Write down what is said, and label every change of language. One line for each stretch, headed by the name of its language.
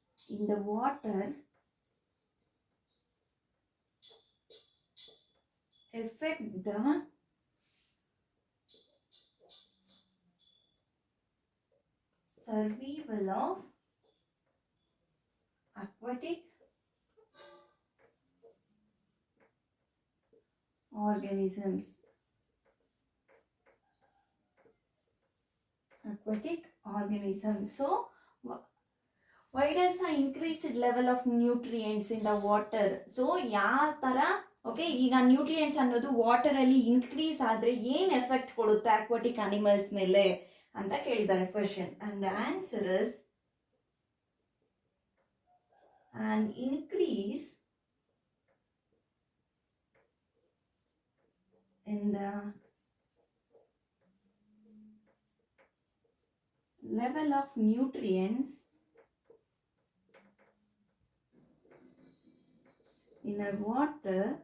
English: in the water affect the survival of aquatic organisms? Aquatic organisms. So why does the increased level of nutrients in the water?
Kannada: So ಯಾವ ಥರ, okay, ಈಗ nutrients ಅನ್ನೋದು ವಾಟರಲ್ಲಿ increase ಆದರೆ ಏನು effect ಕೊಡುತ್ತೆ aquatic animals ಮೇಲೆ ಅಂತ ಕೇಳಿದ್ದಾರೆ question.
English: and the answer is an increase in the level of nutrients in a water